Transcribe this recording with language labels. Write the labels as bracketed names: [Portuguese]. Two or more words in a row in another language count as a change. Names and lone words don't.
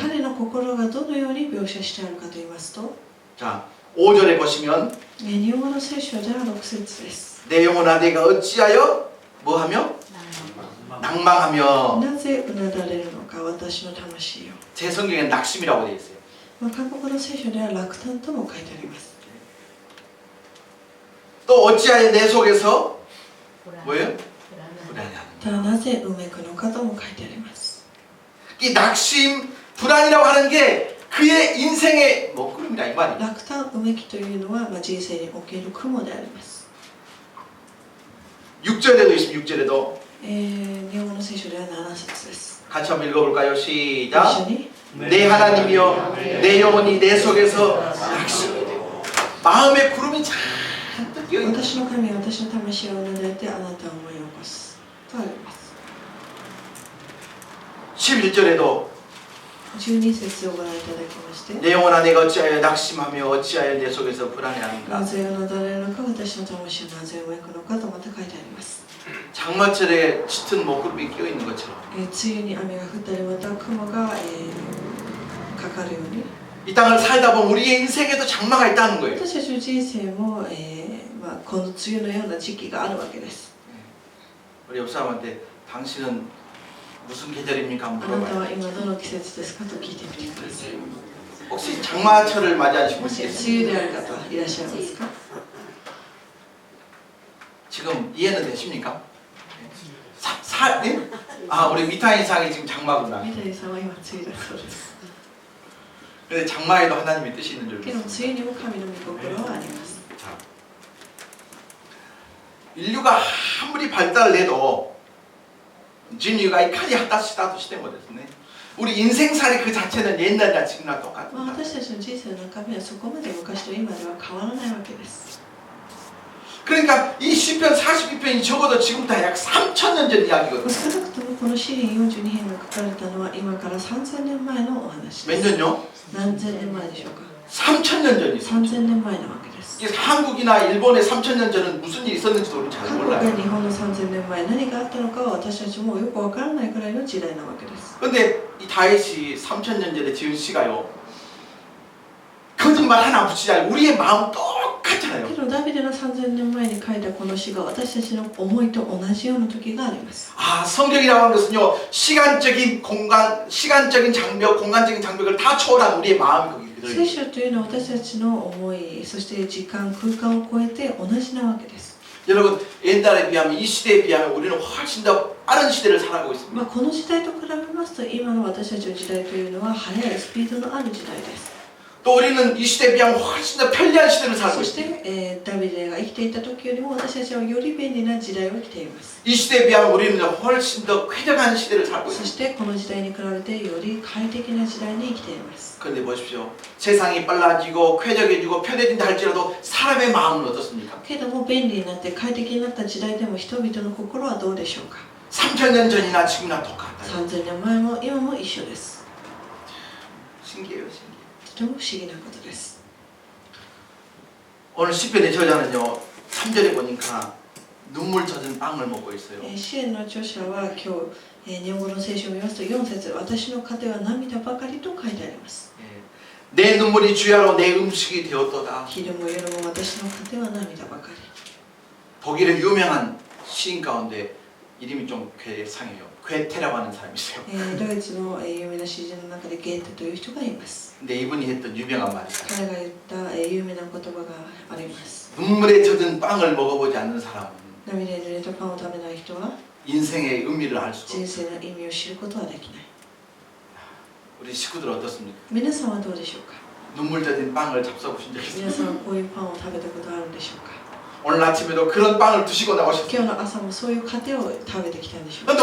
[Japanese] 彼の心がどのように描写してあるかと言いますと、 [Korean] 자, 5절에 보시면 [Japanese] 日本語の聖書では6節です。 [Korean] 내 영혼아 내가 어찌하여 뭐하며 낭망하며 [Japanese] なぜうなだれるのか私の魂よ。 [Korean] 제 성경엔 낙심이라고 되어 있어요. [Japanese] 韓国の聖書では落胆とも書いてあります。 [Korean] 또 어찌하여 내 속에서 뭐예요? 불안해하는 [Japanese] ただなぜうめくのかとも書いてあります。 [Korean] 이 낙심, 불안이라고 하는 게 그의 인생의 먹구름이다 이 말이에요. [Japanese] 落胆うめきというのは、人生における雲であります。 [Korean] 6절에도 있습니다. 6절에도 [Japanese] 日本語の聖書では7節です。 [Korean] 같이 한번 읽어볼까요? [Japanese] 一 [Korean] 시작. [Japanese] 緒に [Korean] 내 하나님이여 내 영혼이 내 속에서 낙심이 되고 마음의 구름이 잔뜩 끼어 있다. [Japanese] 私の神は私の魂をうなだれてあなたを思い起こすとあります。 [Korean] 11절에도 [Japanese] 12節をご覧いただきまして、 [Korean] 내 영혼아 내가 어찌하여 낙심하며 어찌하여 내 속에서 불안해하는가. [Japanese] なぜうなだれるのか私の魂をなぜうめくのかとまた書いてあります。 [Korean] 장마철에 짙은 먹구름이 끼어 있는 것처럼 [Japanese] 梅雨に雨が降ったりまた雲が、かかるように [Korean] 이 땅을 살다 보면 우리의 인생에도 장마가 있다는 거예요. [Japanese] 私たちの人生も、この梅雨のような時期があるわけです。 [Korean] 우리 옆 사람한테 당신은 무슨 계절입니까? [Japanese] あ [Korean] 한번 [Japanese] なた [Korean] 물어봐요. [Japanese] は今どの季節ですかと聞いてみてください。 [Korean] 혹시 장마철을 맞이하신 [Japanese] も [Korean] 분 [Japanese] し [Korean] 계세요? [Japanese] 梅雨である方いらっしゃいますか？ [Korean] 지금 이해는 되십니까? 네? 아 우리 미타인상이 지금 장마구나. [Japanese] 三谷さんは今梅雨だそうです。 [Korean] 근데 장마에도 하나님의 뜻이 있는 줄 [Japanese] けど [Korean] 믿습니다. [Japanese] 梅雨にも神の御心はあります。 [Korean] 자, 인류가 아무리 발달을 해도 [Japanese] 人類がいかに発達したとしてもですね [Korean] 우리 인생살이 그 자체는 옛날이나 지금이나 [Japanese] まあ [Korean] 똑같습니다. [Japanese] 私たちの人生の中身はそこまで昔と今では変わらないわけです。 [Korean] 그러니까 이 시편 42편이 적어도 지금부터 약 3,000년 전 이야기거든요. [Japanese] 少なくともこの詩編42編が書かれたのは今から3000年前のお話で [Korean] 몇 [Japanese] す。 [Korean] 년요? [Japanese] 何千年前でしょうか？ [Korean] 3,000년 전이죠. [Japanese] 3000 年前なわけです。 [Korean] 이게 한국이나 일본의 3,000년 전은 무슨 일이 있었는지도 우리 잘 [Japanese] 韓国 [Korean] 몰라요. [Japanese] や日本の3000年前何があったのかは私たちもよくわからないくらいの時代なわけです。 [Korean] 근데 이 다윗이 3,000년 전에 지은 시가요. 거짓말 하나 붙이지 않고 우리의 마음 똑같잖아요. [Japanese] けどダビデの3000年前に書いたこの詩が私たちの思いと同じような時があります。 [Korean] 아, 성경이라고 하는 것은요. 시간적인 공간, 시간적인 장벽, 공간적인 장벽을 다 초월한 우리의 마음이 거기 [Japanese] 聖 [Korean] 들어있어요. [Japanese] 書というのは私たちの思い、そして時間、空間を超えて同じなわけです。 [Korean] 여러분, 옛날에 비하면 이 시대에 비하면 우리는 훨씬 더 빠른 시대를 살아가고 있습니다. [Japanese] この時代と比べますと今の私たちの時代というのは速いスピードのある時代です。 [Korean] 또 우리는 이 시대에 비하면 훨씬 더 편리한 시대를 살고 [Japanese] そし [Korean] 있습니다. [Japanese] て、ダビデが生きていた時よりも私たちはより便利な時代を生きています。 [Korean] 이 시대에 비하면 우리는 훨씬 더 쾌적한 시대를 살고 [Japanese] そ [Korean] 있습니다. [Japanese] してこの時代に比べてより快適な時代に生きています。 [Korean] 그런데 보십시오. 세상이 빨라지고 쾌적해지고 편해진다 할지라도 사람의 마음은 어떻습니까? [Japanese] けども便利になって快適になった時代でも人々の心はどうでしょうか？ [Korean] 3,000년 전이나 지금이나 똑같아요. [Japanese] 3000年前も今も一緒です。 [Korean] 신기해요, 신기해. [Japanese] とても不思議なことです。 [Korean] 오늘 시편의 저자는요 3절에 보니까 눈물 젖은 빵을 먹고 있어요. [Japanese] 支援の著者は今日、日本語の聖書を見ますと4節、私の糧は涙ばかりと書いてあります。 [Korean] 내 눈물이 주야로 내 음식이 되었도다. [Japanese] 昼も夜も私の糧は涙ばかり。 [Korean] 독일의 유명한 시인 가운데 이름이 좀 괴상해요. 괴테라고 하는 사람이 있어요. [Japanese] ドイツの有名な詩人の中でゲーテという人がいます。 [Korean] 근데 이분이 했던 유명한 말이 있어요. [Japanese] 彼が言った有名な言葉があります。 [Korean] 눈물에 젖은 빵을 먹어보지 않는 사람은 [Japanese] 涙に濡れたパンを食べない人は [Korean] 인생의 의미를 알 수도 [Japanese] 人 [Korean] 없어요. [Japanese] 生の意味を知ることはできない。 [Korean] 우리 식구들 어떻습니까? [Japanese] 皆さんはどうでしょうか。 [Korean] 눈물 젖은 빵을 잡숴보신 적 [Japanese] 皆 [Korean] 있어요? [Japanese] さんはこういうパンを食べたことあるんでしょうか。 [Korean] 오늘 아침에도 그런 빵을 드시고 나오셨어요. [Japanese] 今日の朝もそういう糧を食べてきたんでしょうか。